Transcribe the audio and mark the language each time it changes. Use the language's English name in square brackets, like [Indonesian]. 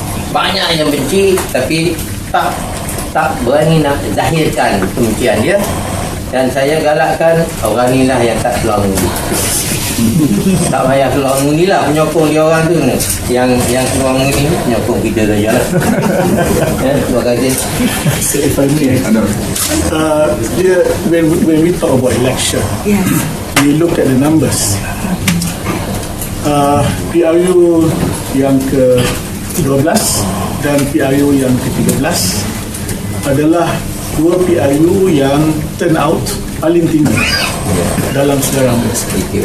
[Malay] Banyak yang benci tapi tak berani nak zahirkan kebencian dia, dan saya galakkan orang ni lah yang tak keluar mengundi. Tak payah keluar mengundi lah, penyokong dia orang tu yang keluar mengundi, penyokong kita saja lah. Terima kasih. [English] So if I may, when we talk about election, we look at the numbers. [Malay] PRU yang ke-12 dan PRU yang ke-13 adalah dua PRU yang turn out paling tinggi dalam sejarah Malaysia.